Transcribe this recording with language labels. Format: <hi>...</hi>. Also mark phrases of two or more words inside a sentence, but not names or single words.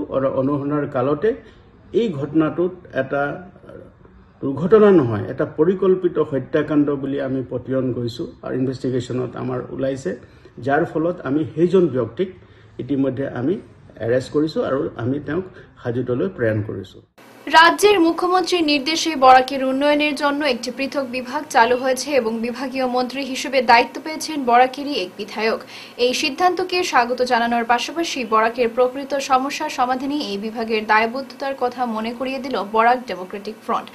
<as>আৰু অনুসন্ধানৰ কালতে এই ঘটনাটোত এটা দুৰ্ঘটনা নহয়, এটা পৰিকল্পিত হত্যাকাণ্ড বুলি আমি পতিয়ন কৰিছোঁ আৰু ইনভেষ্টিগেশ্যনত আমাৰ ওলাইছে, যাৰ ফলত আমি সেইজন ব্যক্তিক ইতিমধ্যে আমি এৰেষ্ট কৰিছোঁ আৰু আমি তেওঁক হাজতলৈ প্ৰেৰণ কৰিছোঁ।</as> <bn>রাজ্যের মুখ্যমন্ত্রীর নির্দেশে বরাকের উন্নয়নের জন্য একটি পৃথক বিভাগ চালু হয়েছে এবং বিভাগীয় মন্ত্রী হিসেবে দায়িত্ব পেয়েছেন বরাকেরই এক বিধায়ক। এই সিদ্ধান্তকে স্বাগত জানানোর পাশাপাশি বরাকের প্রকৃত সমস্যার সমাধানে এই বিভাগের দায়বদ্ধতার কথা মনে করিয়ে দিল বরাক ডেমোক্রেটিক ফ্রন্ট।</bn>